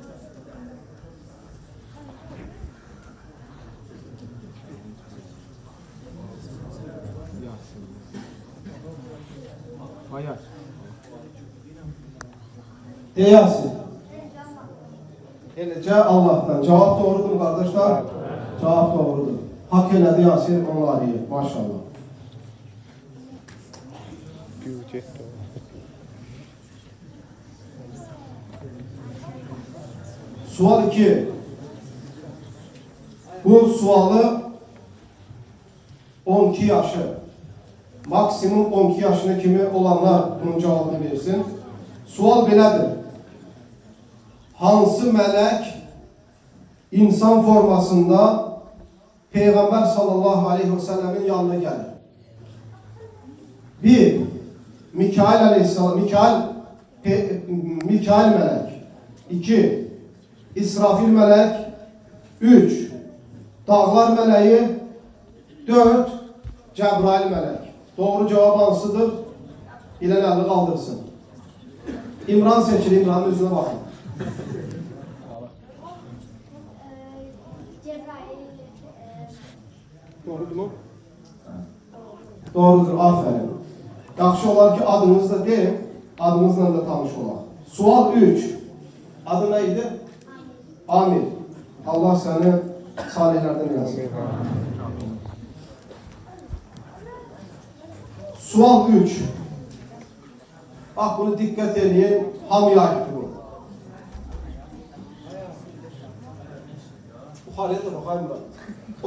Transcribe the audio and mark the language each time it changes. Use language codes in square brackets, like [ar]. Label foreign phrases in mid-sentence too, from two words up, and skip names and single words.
[tr] Hayır. [az] Yasin. Eləcə Allah'tan. [tr] Cevap doğrudur mu kardeşler? Cevap doğrudur. [az] Hak elədi Yasin onları. Maşallah. Sual 2. Bu sualı 12 yaşı. Maksimum 12 yaşına kimi olanlar bunun cevabını versin. Sual belədir. Hansı melek insan formasında Peygamber [ar] صلى الله عليه وسلم [az] yanına gelir? 1. Mikail aleyhisselam, Mikail melek. 2. İsrafil melek. 3. Dağlar meleği. 4. Cebrail melek. [tr] Doğru cevap [az] hansıdır? [tr] İlen elini kaldırsın. İmran seçil, İmran'ın yüzüne bakın. Doğrudur mu? Doğrudur, aferin. [az] Yaxşı olar ki adınızı da deyin, adınızla da tanış olaq. Sual 3. [tr] Adı neydi? [az] Amir. [tr] Allah seni salihlerden eylesin. [az] Sual 3. [tr] Bak bunu dikkat edin. [az] Hamıya aittir bu. [tr] Bu haleye de bakayım ben.